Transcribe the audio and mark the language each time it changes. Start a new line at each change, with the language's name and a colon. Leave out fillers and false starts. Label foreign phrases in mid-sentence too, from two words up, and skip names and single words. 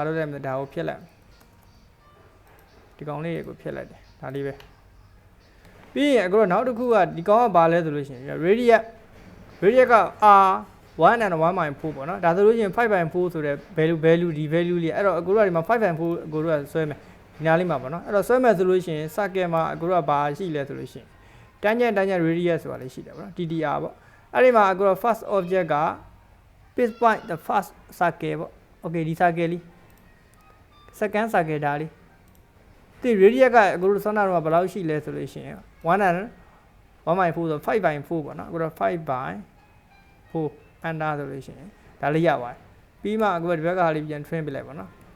Burmese: လုပ်လိုက်မလဲဒါကိုဖြတ်လိုက်ဒီကောင်လေးကိုဖြတ်လိုက်တယ်ဒါလေးပဲပြီးရင်အခုတို့နောက်တစ်ခုကဒီကောင်ကဘာလဲဆိုလို့ရှိရင် radius က r 1 and 1/4ပေါ့နော်ဒါဆိုလို့ ရှိရင် 5/4 ဆိုတဲ့ value ဒီ value လေးအဲ့တော့အခုတို့ကဒီမှာ 5/4 အခုတို့ကဆွဲမယ်ဒီနားလေးမှာပေါ့နော်အဲ့တော့ဆွဲမယ်ဆိုလို့ရှိရင် circle မှာအခုတို့ကဘာရှိလဲဆိုလို့ရှိရင်
English: tangent radius
Burmese: ဆိုတာလေးရှိတယ်ပေါ့နော် TDR ပေါ့အဲ့ဒီမှာအခုတော့
English: first object
Burmese: က
English: base point the first circle
Burmese: ပေါ့ okay ဒီ circle လေး
English: second circle
Burmese: ဒါလေးဒီ radius ကအခုတို့ဆောင်းတာတော့ဘယ်လောက်ရှိလဲဆိုလို့ရှိရင်1 and 1/4ဆို 5/4 ပေါ့နော်အခုတော့ 5/4 under ဆိုလို့ရှိရင်ဒါလေးရပါတယ်ပြီးမှအခုဒီဘက်ကဟာလေးပြန် trim ပြလိုက်ပါနော်